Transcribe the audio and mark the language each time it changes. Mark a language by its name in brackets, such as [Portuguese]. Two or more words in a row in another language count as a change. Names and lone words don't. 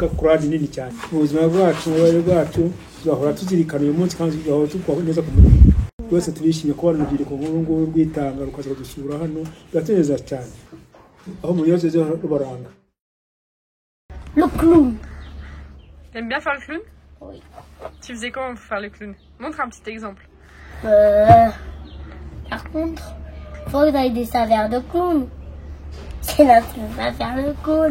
[Kinyarwanda] kuradi nini cyane mu buzima bwacu mu bubabare bwacu tugahora tuzirikana uyu munsi kandi tugahora tukwaho neza ku mutima rwose turishimye kubona urubyiruko nk'uru nguru rwitanga rukaza kudusura hano biratuneza cyane aho mu bibazo byo rubaranga. [French] Le clown. T'aimes bien faire le clown? Oui. Tu faisais comment pour faire le clown? Montre un petit exemple. Par contre, faut que t'ailles des saveurs de clown. Sinon tu vas pas faire le clown.